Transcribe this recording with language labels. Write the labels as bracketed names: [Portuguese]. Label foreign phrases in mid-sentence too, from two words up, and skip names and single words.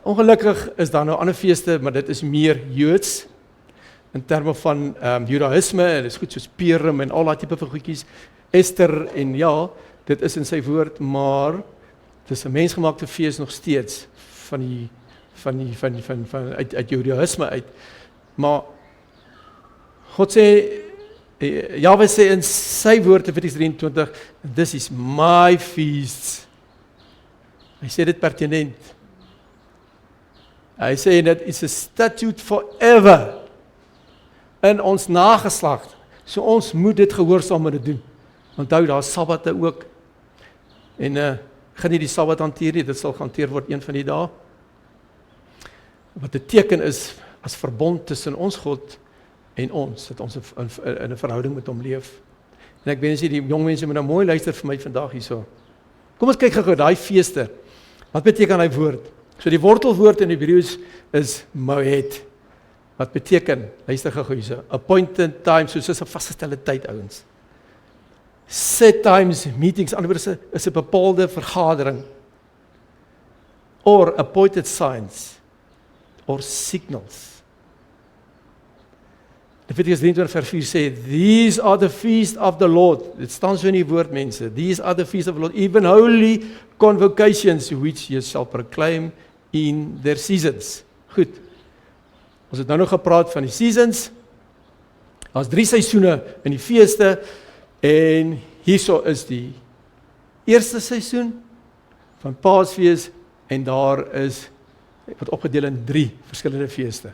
[Afrikaans] Ongelukkig is daar nou ander feeste, maar dit is meer Joods, in terme van Judaïsme, en dit is goed soos Purim en al daai tipe van goedjies, Ester en ja, dit is in sy woord, maar dit is 'n mensgemaakte fees nog steeds uit Judaïsme uit. Maar God sê, Jahwe sê in sy woord in Leviticus 23, [English] this is my feasts. [Afrikaans] Hy sê dit pertinent. Hy sê [English] that it's a statute forever [Afrikaans] in ons nageslag. So ons moet dit gehoorsaam moet doen. Onthou, daar is Sabbate ook. En gaan nie die Sabbat hanteer nie, dit sal gehanteer word een van die dae. Wat 'n teken is as verbond tussen ons God en ons, dat ons in 'n verhouding met hom leef. En ek wens die jong mense moet nou mooi luister vir my vandag hierso. Kom ons kyk gou daai feeste. Wat beteken daai woord? So die wortelwoord in Hebreëus is moed. Wat beteken? Luister gou hierso. [English] Appointed time, [Afrikaans] soos 'n vasgestelde tyd, ouens. [English] Set times meetings, [Afrikaans] anders is 'n bepaalde vergadering. [English] Or appointed signs or signals. [Afrikaans] Leviticus 23 vers 4 sê, [English] these are the feast of the Lord. [Afrikaans] Dit staan so in die woord, mense. [English] These are the feast of the Lord, even holy convocations, which you shall proclaim in their seasons. [Afrikaans] Goed. Ons het nou nog gepraat van die seasons. Daar's 3 seisoene in die feeste, en hierso is die eerste seisoen van Paasfees, en daar is wat opgedeel in 3 verskillende feeste.